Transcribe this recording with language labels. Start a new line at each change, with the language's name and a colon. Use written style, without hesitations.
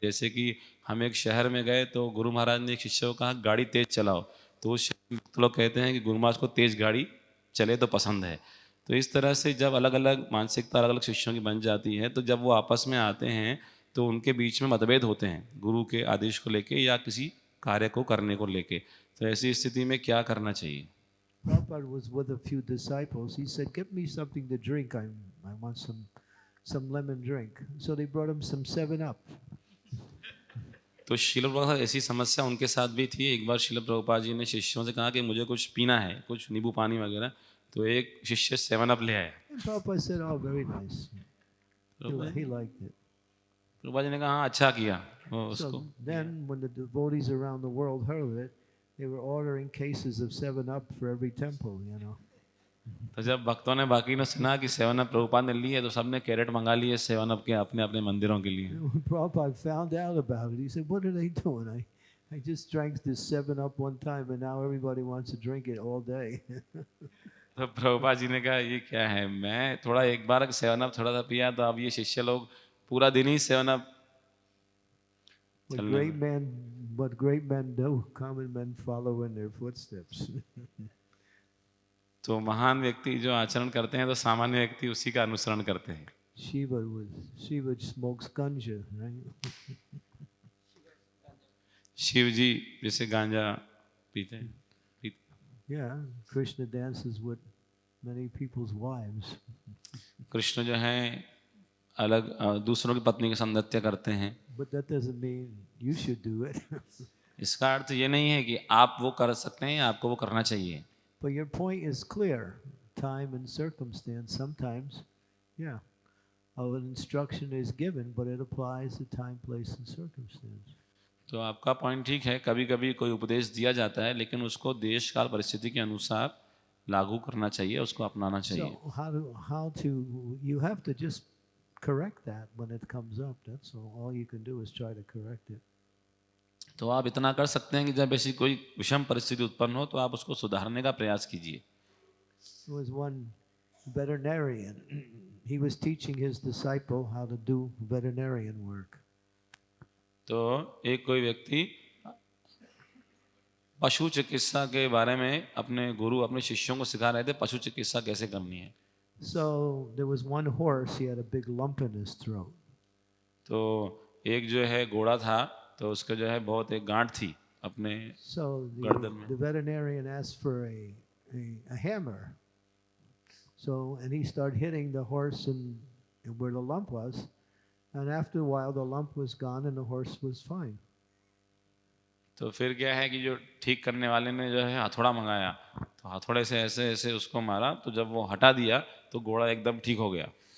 Hindi: जैसे कि हम एक शहर में गए तो गुरु महाराज ने एक शिष्य को कहा गाड़ी तेज चलाओ, तो उस लोग कहते हैं कि गुरु महाराज को तेज गाड़ी चले तो पसंद है। तो इस तरह से जब अलग अलग मानसिकता अलग अलग शिष्यों की बन जाती है तो जब वो आपस में आते हैं तो उनके बीच में मतभेद होते हैं गुरु के आदेश को लेके या किसी कार्य को करने को लेके। तो ऐसी स्थिति में क्या करना चाहिए?
English: Prabhupada was with a few disciples. He said, "Get me something to drink. I want some lemon drink." So they brought him some 7-Up.
Hindi: तो श्रील प्रभुपाद ऐसी समस्या उनके साथ भी थी। एक बार श्रील प्रभुपाद जी ने शिष्यों से कहा कि मुझे कुछ पीना है, कुछ नींबू पानी वगैरह, तो एक शिष्य 7-Up ले आया।
English: And Prabhupada said, "Oh, very nice." He liked it.
Hindi: Prabhupada ji ने कहा हाँ अच्छा किया वो उसको।
English: So then, when the devotees around the world heard it, they were ordering cases of 7-Up for every temple.
Hindi: तो जब भक्तों ने बाकी ने सुना कि 7-Up प्रभुपाद ने ली है तो सबने कैरेट मंगा लिए 7-Up के अपने अपने मंदिरों के लिए।
English: When Prabhupada found out about it, he said, "What are they doing? I just drank this 7-Up one time, and now everybody wants to drink it all day."
Hindi: तो प्रभुपाद जी ने कहा ये क्या है, मैं थोड़ा एक बार 7-Up थोड़ा सा पिया तो अब ये शिष्य लोग पूरा दिन ही 7-Up।
English: What great men do, common men follow in their footsteps.
Hindi: तो महान व्यक्ति जो आचरण करते हैं तो सामान्य व्यक्ति उसी का अनुसरण करते हैं।
English: Shiva smokes ganja, right?
Hindi: Shiv जी जैसे गांजा पीते हैं।
English: Yeah, Krishna dances with many people's wives.
Hindi: Krishna जो है अलग दूसरों की पत्नी के साथ नृत्य करते हैं।
English: But that doesn't mean you should do it.
Hindi: इसका अर्थ ये नहीं है कि आप वो कर सकते हैं, आपको वो करना चाहिए।
English: But your point is clear. Time and circumstance. Sometimes, yeah, an instruction is given, but it applies to time, place, and circumstance.
Hindi: तो आपका पॉइंट ठीक है, कभी कभी कोई उपदेश दिया जाता है लेकिन उसको देश काल परिस्थिति के अनुसार लागू करना चाहिए, उसको अपनाना चाहिए।
English: So you have to just correct that when it comes up. That's all you can do is try to correct it.
Hindi: तो आप इतना कर सकते हैं कि जब ऐसी कोई विषम परिस्थिति उत्पन्न हो तो आप उसको सुधारने का प्रयास कीजिए।
English: There was one veterinarian. He was teaching his disciple how to do veterinarian work.
Hindi: तो एक कोई व्यक्ति पशु चिकित्सा के बारे में अपने गुरु अपने शिष्यों को सिखा रहे थे पशु चिकित्सा कैसे करनी है।
English: So there was one horse. He had a big lump in his throat.
Hindi: तो एक जो है घोड़ा था तो उसके जो है बहुत एक गांठ थी अपने गर्दन में।
English: The veterinarian asked for a hammer. So and he started hitting the horse and where the lump was, and after a while the lump was gone and the horse was fine.
Hindi: तो फिर क्या है कि जो ठीक करने वाले ने जो है हथौड़ा मंगाया तो हथौड़े से ऐसे ऐसे उसको मारा तो जब वो हटा दिया तो घोड़ा एकदम ठीक हो गया।